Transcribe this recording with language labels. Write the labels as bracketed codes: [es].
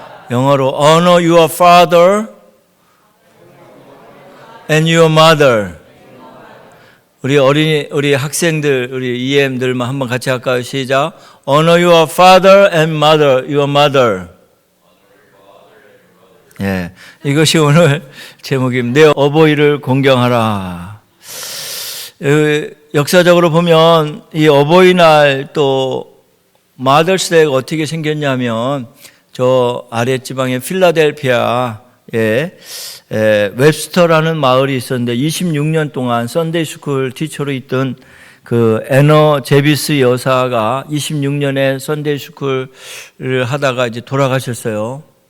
[ko] 영어로 [en] honor your father and your mother. [ko] 우리 학생들, 우리 EM들만 한번 같이 할까요? 시작. [en] honor your father and mother, your mother. [ko] 예, 이것이 오늘 제목입니다. 내 어버이를 공경하라. 역사적으로 보면 이 어버이날 또 마더스데이가 어떻게 생겼냐면 저 아랫지방의 필라델피아에 웹스터라는 마을이 있었는데 26년 동안 썬데이 스쿨 티처로 있던 그 애너 제비스 여사가 26년에 썬데이 스쿨을 하다가 이제 돌아가셨어요.